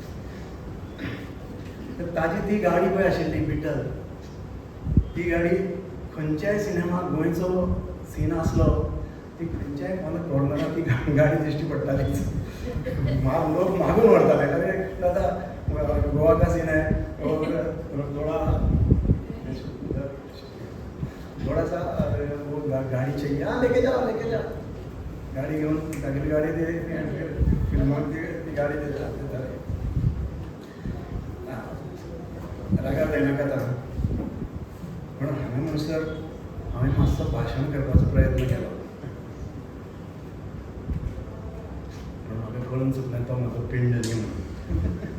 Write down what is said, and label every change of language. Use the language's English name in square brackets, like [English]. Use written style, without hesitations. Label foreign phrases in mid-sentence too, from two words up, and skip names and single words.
[Konkani] तर ताजी ती गाडी पळय आशिल्ली बिटल, ती गाडी खंयच्याय सिनेमाक गोंयचो सीन आसलो ती खंयच्याय कॉर्नराक ती गाडी दिश्टी पडटालीच. लोक मागून व्हरताले [Hindi] अरे दादा गोवा का सीन है थोड़ा सा वो गाड़ी चाहिए हाँ लेके जा [Konkani] गाडी घेवन तागेली गाडी फिल्माक ती गाडी देता रागार जायनाका ताका. पण हांवें म्हणसर हांवें मातसो भाशण करपाचो प्रयत्न केलो पूण म्हाका कळून चुकलें तो म्हाजो पिंड न्ही म्हणून.